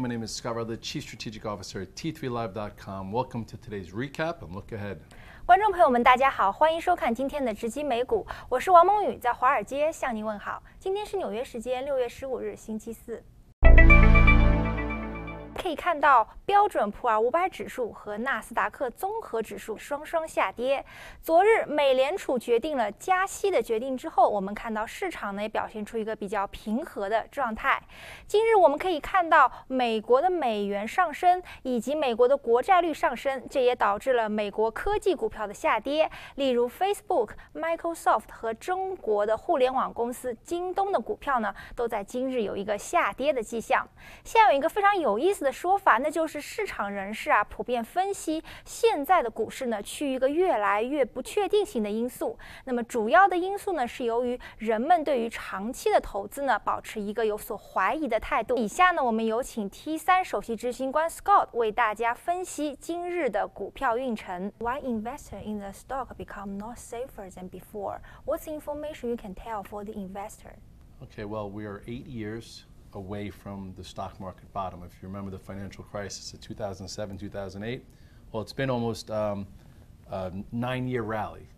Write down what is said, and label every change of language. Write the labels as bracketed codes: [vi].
[en] My name is Scott Rutledge, Chief Strategic Officer at T3Live.com. Welcome to today's recap and look ahead. [zh] 观众朋友们，大家好，欢迎收看今天的直击美股，我是王梦雨，在华尔街向您问好。今天是纽约时间6月15日，星期四。可以看到，标准普尔500指数和纳斯达克综合指数双双下跌。昨日，美联储决定了加息的决定之后，我们看到市场呢也表现出一个比较平和的状态。今日我们可以看到，美国的美元上升以及美国的国债率上升，这也导致了美国科技股票的下跌。例如 Facebook、Microsoft 和中国的互联网公司京东的股票呢，都在今日有一个下跌的迹象。现在有一个非常有意思的说法，那就是市场人士普遍分析现在的股市呢趋于一个越来越不确定性的因素。那么主要的因素呢是由于人们对于长期的投资呢保持一个有所怀疑的态度。以下呢我们有请 T3 首席执行官 Scott 为大家分析今日的股票运程。 [en] Why investor in the stock become not safer than before? What's the information you can tell for the investor? Okay, well, we are 8 years away from the stock market bottom. If you remember the financial crisis of 2007, 2008, well, it's been almost a 9-year rally.